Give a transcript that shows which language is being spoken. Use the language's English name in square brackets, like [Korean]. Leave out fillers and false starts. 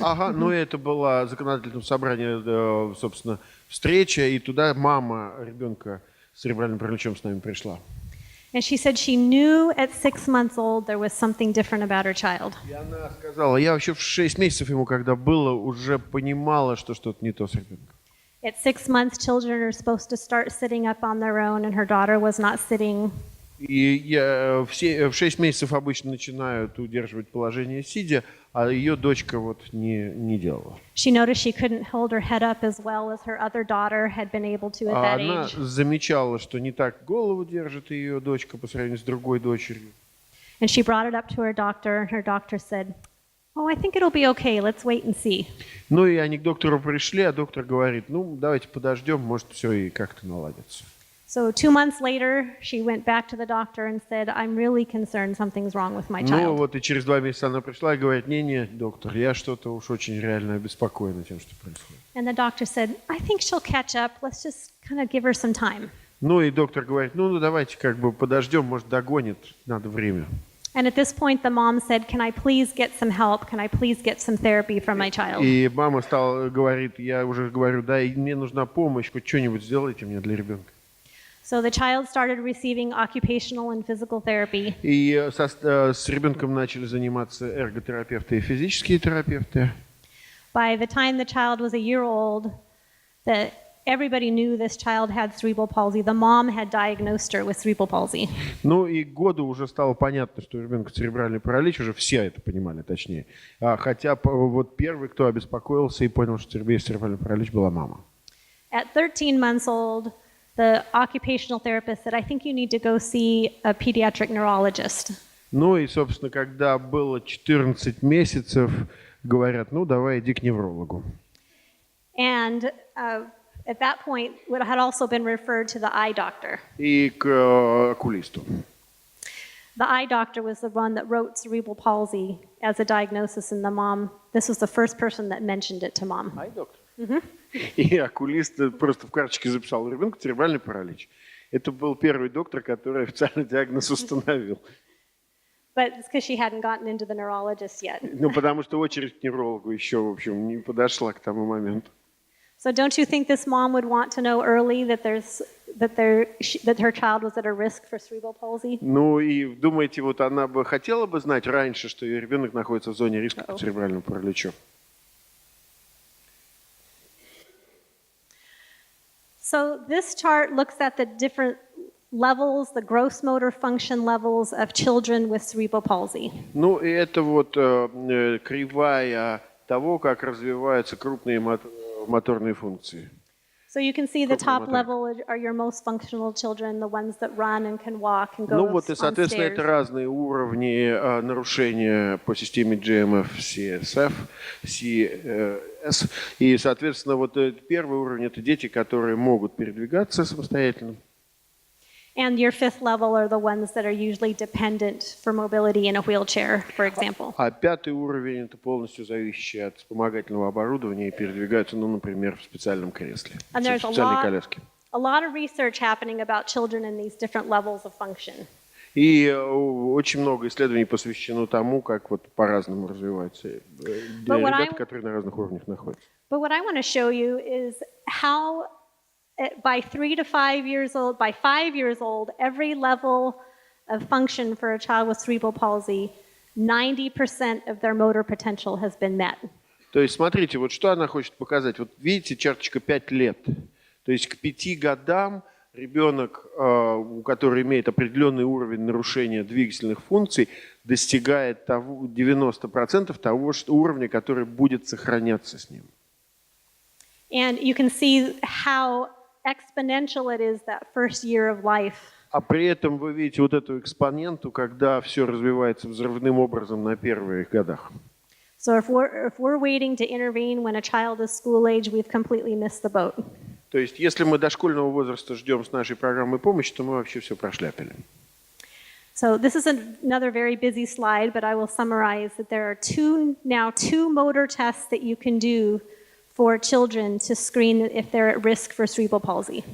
[Russian] Ага, ну это было законодательное собрание, собственно, встреча, и туда мама ребенка с церебральным параличом с нами пришла. [English] And she said she knew at 6 months old there was something different about her child. [Russian] И она сказала, я вообще в 6 месяцев ему, когда было, уже понимала, что что-то не то с ребенком. [English] At 6 months, children are supposed to start sitting up on their own, and her daughter was not sitting. [Russian] И все в 6 месяцев обычно начинают удерживать положение сидя, а ее дочка вот не делала. [English] She noticed she couldn't hold her head up as well as her other daughter had been able to at that [Russian] Она [English] age. [Russian] замечала, что не так голову держит ее дочка по сравнению с другой дочерью. [English] And she brought it up to her doctor, and her doctor said, "Oh, I think it'll be okay. Let's wait and see." [Russian] Ну и они к доктору пришли, а доктор говорит, ну давайте подождем, может все и как-то наладится. [English] So 2 months later, she went back to the doctor and said, "I'm really concerned something's wrong with my [Russian] Ну [English] child." [Russian] вот и через 2 месяца она пришла и говорит, не, доктор, я что-то уж очень реально обеспокоена тем, что происходит. [English] And the doctor said, "I think she'll catch up. Let's just kind of give her some time." [Russian] Ну и доктор говорит, ну давайте как бы подождем, может догонит, надо время. [English] And at this point, the mom said, "Can I please get some help? Can I please get some therapy for my child?" [Russian] И мама говорит, я уже говорю, да, и мне нужна помощь, хоть что-нибудь сделайте мне для ребенка. [English] So the child started receiving occupational and physical therapy. [Russian] И с ребенком начали заниматься эрготерапевты и физические терапевты. [English] By the time the child was a year old, everybody knew this child had cerebral palsy. The mom had diagnosed her with cerebral palsy. [Russian] Ну и к году уже стало понятно, что у ребенка церебральный паралич, уже все это понимали, точнее. Хотя вот первый, кто обеспокоился и понял, что есть церебральный паралич, была мама. [English] At 13 months old, the occupational therapist said, "I think you need to go see a pediatric neurologist." [Russian] Ну и, собственно, когда было 14 месяцев, говорят, ну давай иди к неврологу. [English] And at that point, it had also been referred to the eye doctor. [Russian] И к окулисту. [English] The eye doctor was the one that wrote cerebral palsy as a diagnosis, and this was the first person that mentioned it to mom. [Russian] Ай-доктор. И окулист просто в карточке записал у ребенка церебральный паралич. Это был первый доктор, который официально диагноз установил. [English] But it's because she hadn't gotten into the neurologist yet. [Russian] Ну, потому что очередь к неврологу еще, в общем, не подошла к тому моменту. [English] So don't you think this mom would want to know early that her child was at a risk for cerebral palsy? [Russian] Ну и думаете, вот она бы хотела бы знать раньше, что ее ребенок находится в зоне риска по церебральному параличу? [English] So this chart looks at the different levels, the gross motor function levels of children with cerebral palsy. [Russian] Ну, и это вот кривая того, как развиваются крупные моторные функции. [English] So you can see the top level are your most functional children, the ones that run and can walk and go [Russian] Ну вот, и, [English] on [Russian] соответственно, это [English] stairs. [Russian] разные уровни нарушения по системе GMF, CSF, CS. И, соответственно, вот первый уровень – это дети, которые могут передвигаться самостоятельно. [English] And your fifth level are the ones that are usually dependent for mobility in a wheelchair, for example. [Russian] А пятый уровень – это полностью зависящий от вспомогательного оборудования и передвигаются, ну, например, в специальном кресле, в [English] And there's [Russian] специальной коляске. [English] a lot of research happening about children in these different levels of function. [Russian] И очень много исследований посвящено тому, как вот по-разному развиваются ребята, которые на разных уровнях находятся. [English] But what I want to show you is how by 3 to 5 years old, by 5 years old, every level of function for a child with cerebral palsy, 90% of their motor potential has been met. [Russian] То есть, смотрите, вот что она хочет показать. Вот видите, черточка 5 лет. То есть к 5 годам ребенок, который имеет определенный уровень нарушения двигательных функций, достигает 90% того уровня, который будет сохраняться с ним. [English] And you can see how exponential it is that first year of life. [Russian] А при этом вы видите вот эту экспоненту, когда все развивается взрывным образом на первых годах. [English] So if we're waiting to intervene when a child is school age, we've completely missed the boat. [Russian] То есть, если мы дошкольного возраста ждем с нашей программой помощи, то мы вообще все прошляпили. [English] So this is another very busy slide, but I will summarize that there are two motor tests that you can do for children to screen if they're at risk for cerebral palsy.